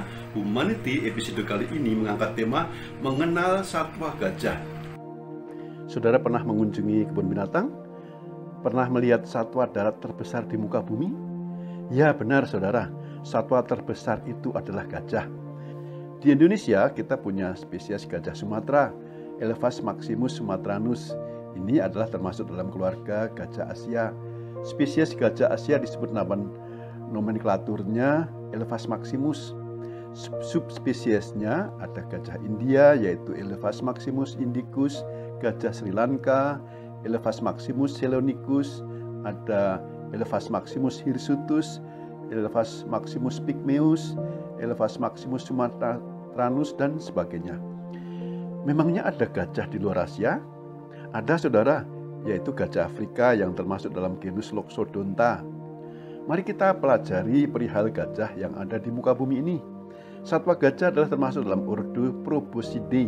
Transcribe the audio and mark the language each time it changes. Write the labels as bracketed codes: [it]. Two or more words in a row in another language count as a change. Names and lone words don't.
[en] Humanity episode [id] kali ini mengangkat tema mengenal satwa gajah. Saudara pernah mengunjungi kebun binatang? Pernah melihat satwa darat terbesar di muka bumi? Ya benar saudara, satwa terbesar itu adalah gajah. Di Indonesia kita punya spesies gajah Sumatera, Elephas maximus sumatranus. Ini adalah termasuk dalam keluarga gajah Asia. Spesies gajah Asia disebut nama nomenklaturnya Elephas maximus. Subspesiesnya ada gajah India yaitu Elephas maximus indicus, gajah Sri Lanka, Elephas maximus celonicus, ada Elephas maximus hirsutus, Elephas maximus pygmeus, Elephas maximus sumatranus, dan sebagainya. Memangnya ada gajah di luar Asia? Ada saudara, yaitu gajah Afrika yang termasuk dalam genus Loxodonta. Mari kita pelajari perihal gajah yang ada di muka bumi ini. Satwa gajah adalah termasuk dalam ordo Proboscidae.